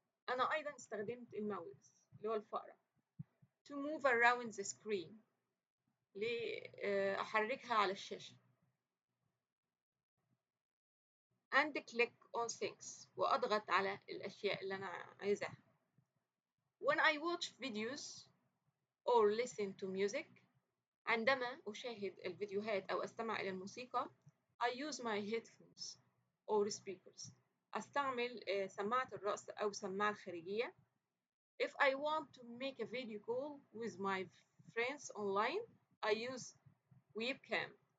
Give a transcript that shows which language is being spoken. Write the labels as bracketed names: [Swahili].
[Arabic] أنا أيضا استخدمت الماوس اللي هو الفأرة to move around the screen لأحركها على الشاشة and click on things وأضغط على الأشياء اللي أنا عايزاها. [English] When I watch videos or listen to music عندما أشاهد الفيديوهات أو أستمع إلى الموسيقى I use my headphones or speakers. [Arabic] أستعمل سماعة الرأس أو سماعة خارجية. [English] If I want to make a video call with my friends online I use webcam.